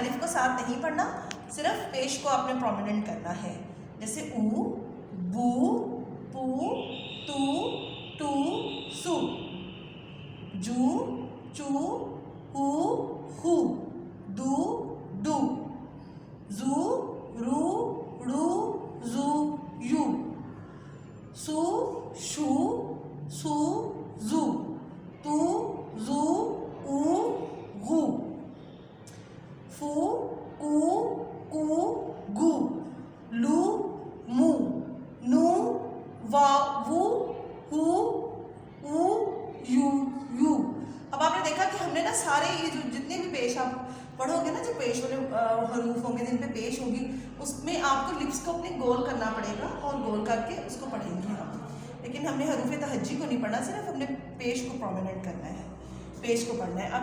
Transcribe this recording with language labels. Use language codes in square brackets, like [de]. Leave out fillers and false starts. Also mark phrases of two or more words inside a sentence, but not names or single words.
[ur] الف کو ساتھ نہیں پڑھنا، صرف پیش کو آپ نے پرومیننٹ کرنا ہے، جیسے او، بو، پو، تو، ٹو، سو، جو، چو، ہو، ہو، دو، ڈو، زو، رو، ڑو، زو، یو، سو، شو، سو، زو، تو، زو، او، غو، فو، کو، گو، لو، مو، نو، وا، وو، ہو، او، یو، یو۔ اب آپ نے دیکھا کہ ہم نے نا سارے یہ جو جتنے بھی پیش آپ پڑھو گے نا، جو پیش والے حروف ہوں گے جن پہ پیش ہوگی، اس میں آپ کو لپس کو اپنے گول کرنا پڑے گا اور گول کر کے اس کو پڑھیں گے ہم۔ لیکن ہم نے حروف تہجی کو نہیں پڑھنا، صرف ہم نے پیش کو پرومیننٹ کرنا ہے، پیش کو پڑھنا ہے۔